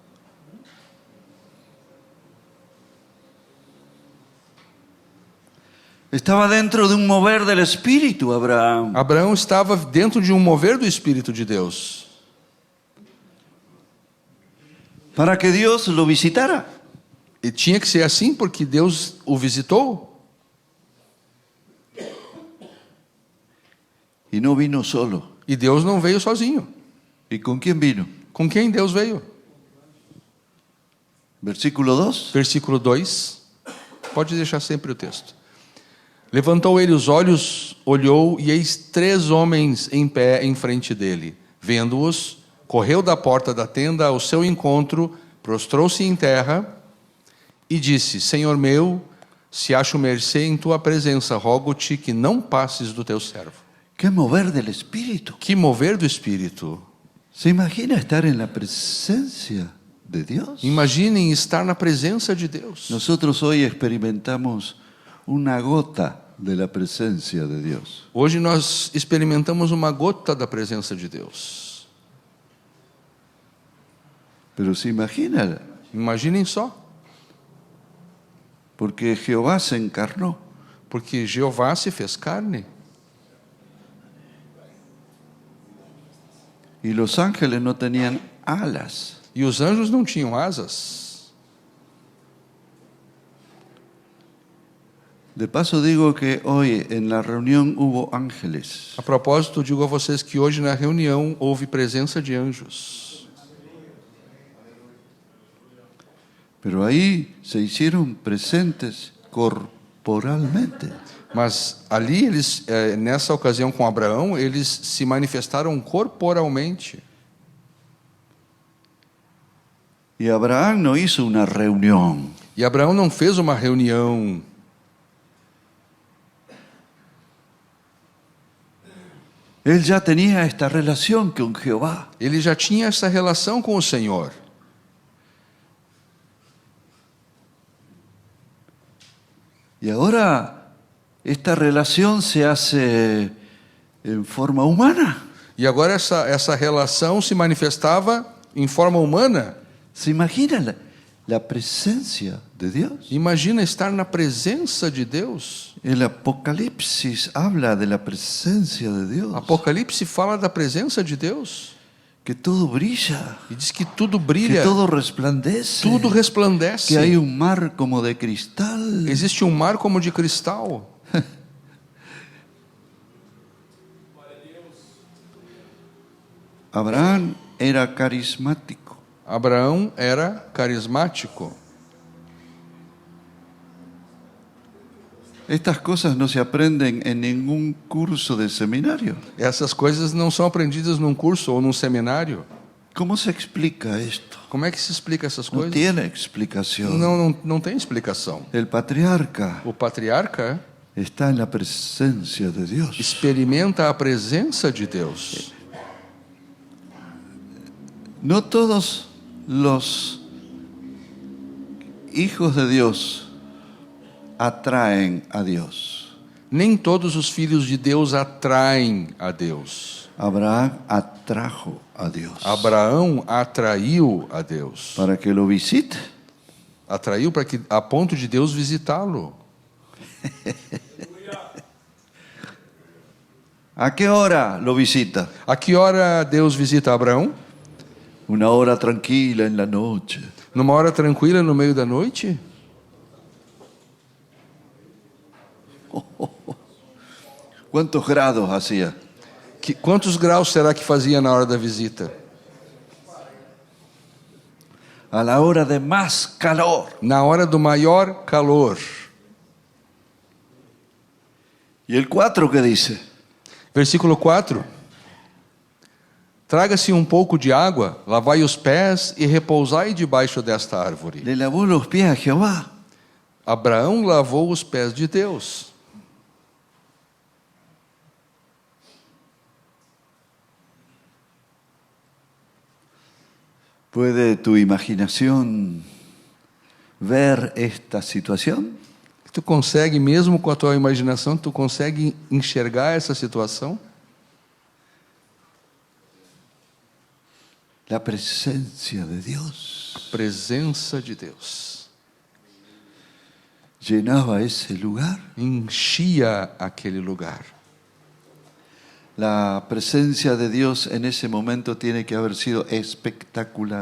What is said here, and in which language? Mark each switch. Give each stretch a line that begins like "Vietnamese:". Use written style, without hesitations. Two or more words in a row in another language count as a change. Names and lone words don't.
Spanish: Estaba dentro de un mover del Espíritu, Abraham.
Portuguese: Abraão estava dentro de um mover do Espírito de Deus,
Spanish: Para que Dios lo visitara.
Portuguese: e tinha que ser assim porque Deus o visitou.
Spanish: Y no vino solo.
Portuguese: E Deus não veio sozinho.
Spanish: ¿Y con quién vino?
Portuguese: Com quem Deus veio?
Spanish: Versículo 2.
Portuguese: Versículo 2. Pode deixar sempre o texto. Levantou ele os olhos, olhou, e eis 3 homens em pé em frente dele. Vendo-os, correu da porta da tenda ao seu encontro, prostrou-se em terra e disse, Senhor meu, se acho mercê em tua presença, rogo-te que não passes do teu servo.
Spanish: ¿Qué mover del Espíritu?
Portuguese: Que mover do Espírito.
Spanish: ¿Se imagina estar en la presencia de Dios?
Portuguese: Imaginem estar na presença de Deus.
Spanish: Nosotros hoy experimentamos una gota de la presencia de Dios.
Portuguese: Hoje nós experimentamos uma gota da presença de Deus.
Spanish: Pero se imagina,
Portuguese: Imaginem só,
Spanish: porque Jehová se encarnó.
Portuguese: porque Jeová se fez carne.
Spanish: Y los ángeles no tenían alas.
Portuguese: E os anjos não tinham asas.
Spanish: De paso digo que hoy en la reunión hubo ángeles.
Portuguese: A propósito, digo a vocês que hoje na reunião houve presença de anjos.
Spanish: Pero ahí se hicieron presentes corporalmente.
Portuguese: Mas ali, nessa ocasião com Abraão, eles se manifestaram corporalmente.
Spanish: Y Abraham no hizo una reunión.
Portuguese: E Abraão não fez uma reunião.
Spanish: Él ya tenía esta relación con Jehová.
Portuguese: Ele já tinha essa relação com o Senhor.
Spanish: Y ahora esta relación se hace en forma humana.
Portuguese: E agora essa relação se manifestava em forma humana.
Spanish: ¿Se imagina la presencia de Dios?
Portuguese: Imagina estar na presença de Deus.
Spanish: El Apocalipsis habla de la presencia de Dios.
Portuguese: Apocalipse fala da presença de Deus.
Spanish: Que todo brilla,
Portuguese: E diz que tudo que brilha,
Spanish: todo resplandece,
Portuguese: tudo resplandece.
Spanish: que hay un mar como de cristal.
Portuguese: Existe um mar como de cristal.
Spanish: Abraham era carismático.
Portuguese: Abraão era carismático.
Spanish: Estas cosas no se aprenden en ningún curso de seminario.
Portuguese: Essas coisas não são aprendidas num curso ou num seminário.
Spanish: ¿Cómo se explica esto?
Portuguese: Como é que se explica essas
Spanish: No
Portuguese: coisas?
Spanish: tiene explicación.
Portuguese: Não tem explicação.
Spanish: El patriarca
Portuguese: O patriarca
Spanish: está en la presencia de Dios.
Portuguese: experimenta a presença de Deus.
Spanish: No todos los hijos de Dios atraen a Dios.
Portuguese: Nem todos os filhos de Deus atraem a Deus.
Spanish: Abraham atrajo a Dios
Portuguese: Abraão atraiu a Deus.
Spanish: para que lo visite.
Portuguese: Atraiu para que a ponto de Deus visitá-lo.
Spanish: ¿A qué hora lo visita?
Portuguese: A que hora Deus visita Abraão?
Spanish: Una hora tranquila en la noche.
Portuguese: Numa hora tranquila no meio da noite?
Spanish: ¿Cuántos grados hacía?
Portuguese: Quantos graus será que fazia na hora da visita?
Spanish: A la hora de más calor.
Portuguese: Na hora do maior calor.
Spanish: ¿Y el 4 qué dice?
Portuguese: Versículo 4. Traga-se um pouco de água, lavai os pés e repousai debaixo desta árvore.
Spanish: Le lavó los pies a Jehová.
Portuguese: Abraão lavou os pés de Deus.
Spanish: ¿Puede tu imaginación ver esta situación?
Portuguese: Tu consegue, mesmo com a tua imaginação, tu consegue enxergar essa situação?
Spanish: La presencia de Dios
Portuguese: A presença de Deus
Spanish: llenaba ese lugar.
Portuguese: enchia aquele lugar.
Spanish: La presencia de Dios en ese momento tiene que haber sido espectacular,